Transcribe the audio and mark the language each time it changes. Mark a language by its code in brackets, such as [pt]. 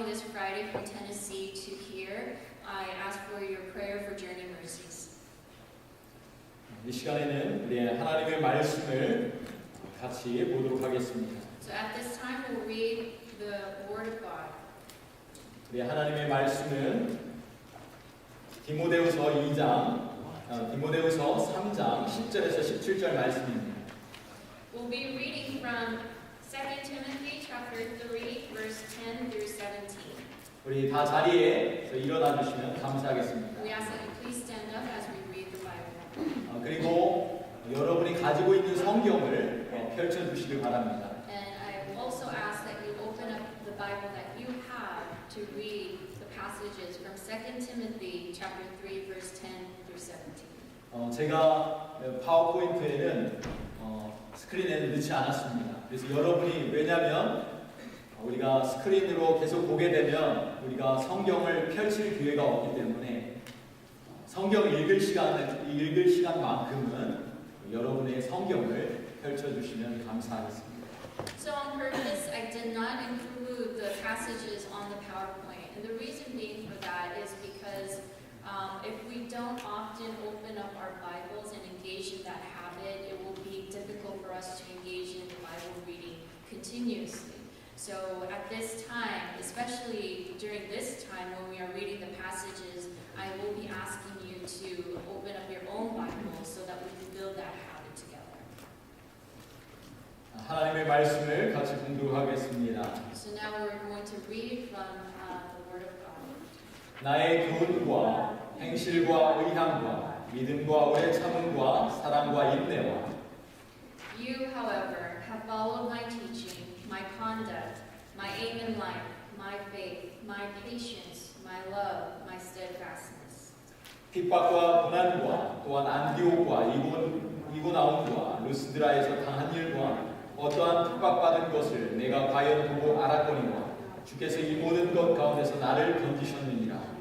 [en] everybody from Tennessee to here, I ask for your prayer for journey mercies. [ko] 이 시간에는 우리 하나님의 말씀을 같이 보도록 하겠습니다. [en] So at this time we'll read the Word of God. [ko] 우리 하나님의 말씀은 디모데후서 2장, 디모데후서 3장 10절에서 17절 말씀입니다. [en] We'll be reading from 2 Timothy chapter 3, verse 10 through 17. [ko] 우리 다 자리에 일어나 주시면 감사하겠습니다. [en] We ask that you please stand up as we read the Bible. [ko] 그리고 여러분이 가지고 있는 성경을 펼쳐 주시길 바랍니다. [en] And I also ask that you open up the Bible that you have to read the passages from 2 Timothy chapter 3, verse 10 through 17. [ko] 제가 파워포인트에는 스크린에는 넣지 않았습니다. 그래서 여러분이 왜냐하면 우리가 스크린으로 계속 보게 되면 우리가 성경을 펼칠 기회가 없기 때문에 성경을 읽을 시간만큼은 여러분의 성경을 펼쳐주시면 감사하겠습니다. [en] So on purpose, I did not include the passages on the PowerPoint. And the reason being for that is because if we don't often open up our Bibles and engage in that habit, it will be difficult for us to engage in the Bible reading continuously. So at this time, especially during this time when we are reading the passages, I will be asking you to open up your own Bible so that we can build that habit together. [ko] 하나님의 말씀을 같이 공부하겠습니다. [en] So now we're going to read from the Word of God. [ko] 나의 교훈과 행실과 의향과 믿음과 오래 참음과 사랑과 인내와 [en] You, however, have followed my teaching, my conduct, my aim in life, my faith, my patience, my love, my steadfastness. [ko] 핍박과 고난과 또한 안디옥과 이고나온과 루스드라에서 당한 일과 어떠한 핍박받은 것을 내가 과연 보고 알았거니와 주께서 이 모든 것 가운데서 나를 건지셨느니라.